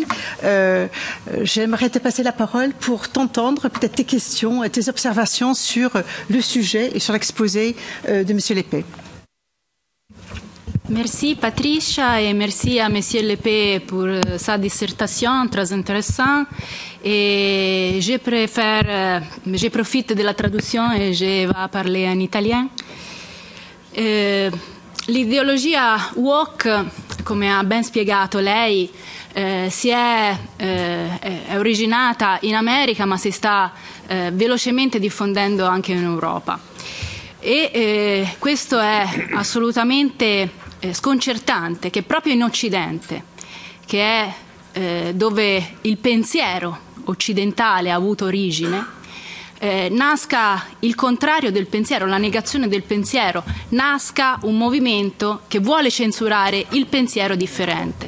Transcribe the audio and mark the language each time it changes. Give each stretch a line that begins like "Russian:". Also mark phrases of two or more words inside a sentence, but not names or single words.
French: J'aimerais te passer la parole pour t'entendre, peut-être tes questions et tes observations sur le sujet et sur l'exposé de Monsieur Lépée. Merci Patricia et merci à Monsieur Lépée pour sa dissertation très intéressante. Et je profite de la traduction et je vais parler en italien.
Italian: L'ideologia woke, come ha ben spiegato lei, è originata in America ma si sta velocemente diffondendo anche in Europa. E questo è assolutamente sconcertante che proprio in Occidente, che è dove il pensiero occidentale ha avuto origine, nasca il contrario del pensiero, la negazione del pensiero, nasca un movimento che vuole censurare il pensiero differente.